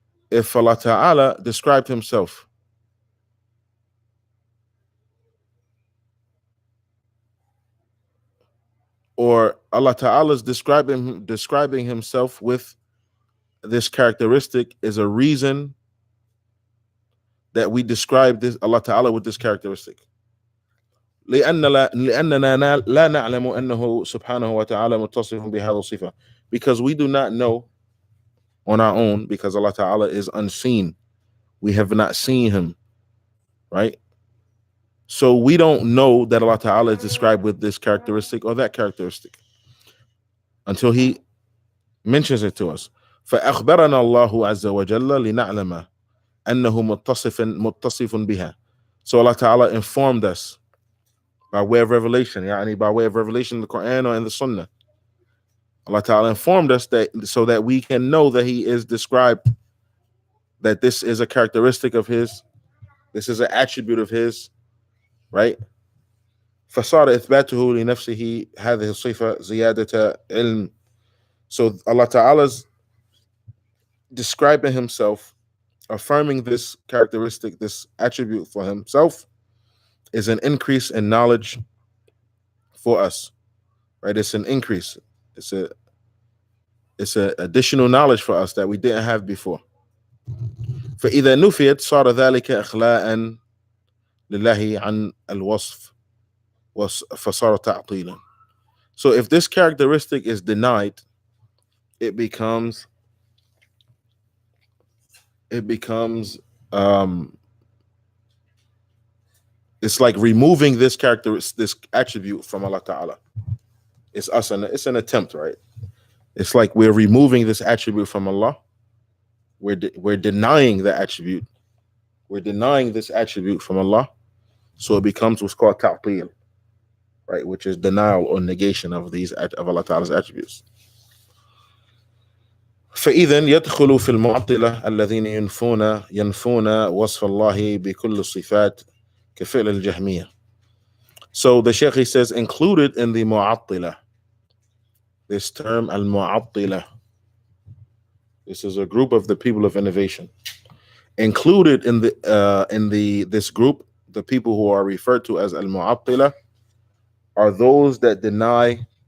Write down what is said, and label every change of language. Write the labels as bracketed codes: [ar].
[en] If Allah Ta'ala described Himself or Allah Ta'ala is describing Himself with this characteristic, is a reason that we describe this Allah Ta'ala with this characteristic. [ar] لأننا لا نعلم أنه سبحانه وتعالى متصف بهذا الصفة. [en] Because we do not know on our own, because Allah Ta'ala is unseen. We have not seen Him, right? So we don't know that Allah Ta'ala is described with this characteristic or that characteristic until He mentions it to us. [ar] فأخبرنا الله عز وجل لنعلم أنه متصف بها. [en] So Allah Ta'ala informed us by way of revelation, by way of revelation in the Quran or in the Sunnah. Allah Ta'ala informed us that so that we can know that He is described, that this is a characteristic of His, this is an attribute of His, right? [ar] فصار إثباته لنفسه هذه الصفة زيادة علم. [en] So Allah Ta'ala's describing Himself, affirming this characteristic, this attribute for Himself, is an increase in knowledge for us, right? It's an increase. It's a additional knowledge for us that we didn't have before. [ar] فإذا نفيت صار ذلك إخلاء لله عن الوصف فصار تعطيلا. [en] So if this characteristic is denied, it becomes it's like removing this attribute from Allah Ta'ala. It's an attempt, right? It's like we're removing this attribute from Allah. We're denying the attribute. We're denying this attribute from Allah. So it becomes what's called ta'til, right? Which is denial or negation of Allah Ta'ala's attributes. [ar] فإذا يدخل في المعطلة الذين ينفون وصف الله بكل الصفات كفعل الجهمية. [en] So the Shaykh, he says, included in the mu'attila, this term al-mu'attila, this is a group of the people of innovation. Included in this group, the people who are referred to as al-mu'attila, are those that deny